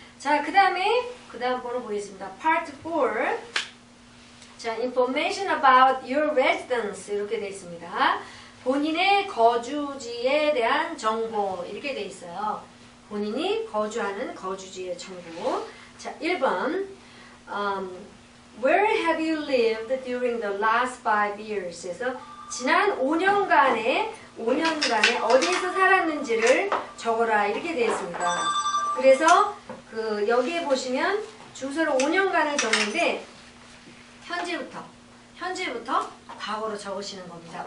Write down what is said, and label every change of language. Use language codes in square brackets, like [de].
[ko] 자, 그 다음에 그 다음 번호 보겠습니다. Part 4. 자, [en] information about your residence [ko] 이렇게 돼 있습니다. 본인의 거주지에 대한 정보 이렇게 돼 있어요. 본인이 거주하는 거주지의 정보. 자, 1번 [en] Where have you lived during the last 5 years? [ko] 그래서 지난 5년간에 어디에서 살았는지를 적어라 이렇게 되어 있습니다. 그래서 여기에 보시면 주소를 5년간을 적는데 현재부터 과거로 적으시는 겁니다.